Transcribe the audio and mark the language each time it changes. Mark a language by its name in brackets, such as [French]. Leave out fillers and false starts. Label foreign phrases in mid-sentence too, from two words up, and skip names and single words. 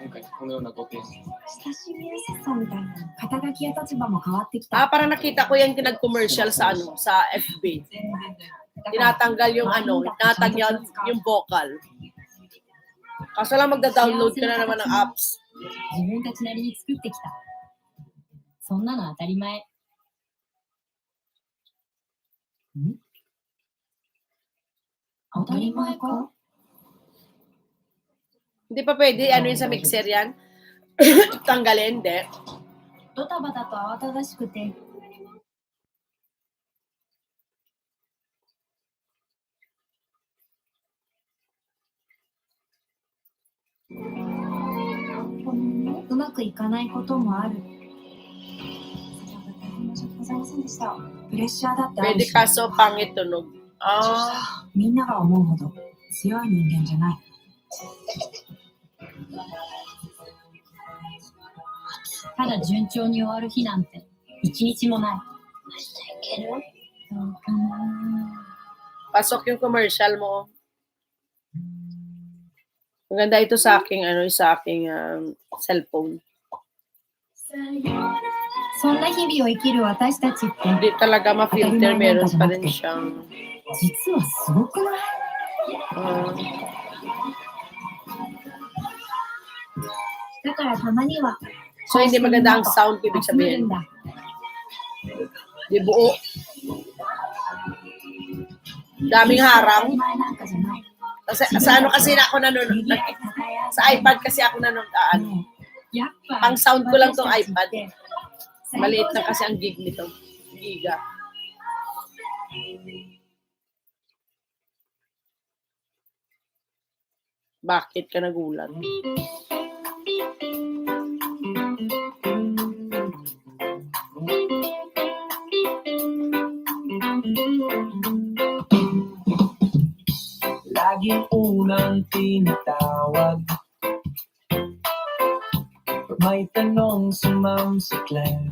[Filipino] Ah, parang nakita ko yan nag-commercial sa sa FB. Tinatanggal yung tinatanggal yung vocal. Kaso lang magda-download ka na naman ng apps. [Japanese] 自分たちなりに作ってきた。そんなの当たり前。当たり前か? [Filipino] Hindi pa pwede, yun sa mixer yan? Tanggalin, hindi. [Japanese] ドタバタと慌ただしくて。うまくいかないこともある。プレッシャーだってある [Filipino] Pwede [Japanese] し。 [Filipino] kaso pangit tunog. Ah, [Japanese] みんなが思うほど強い人間じゃない。 ただ順調に終わる日なんて一日もない。 [Filipino] Pasok yung commercial mo. Maganda ito sa aking cellphone. [Japanese] そんな日々を生きる私たちって [Filipino] Hindi talaga ma-filter, meron pa rin siyang [Japanese] 実はすごくない？ だからたまには [Filipino] so hindi maganda ang sound, ibig [Japanese] 集める [Filipino] sabihin. [Japanese] んだ。 [Filipino] Di buo. Daming harang. [Japanese] 前なんかじゃない。 [Filipino] Kasi, sa ano kasi na ako nanonood, sa iPad kasi ako nanonood. [Japanese] やっぱ [Filipino] Pang sound ko lang tong [Japanese] 私た [Filipino] iPad. [Japanese] ちって [Filipino] Maliit na kasi ang gig nito. Giga. Bakit ka nagulat? Laging unang tinatawag pag may tanong si ma'am sa class.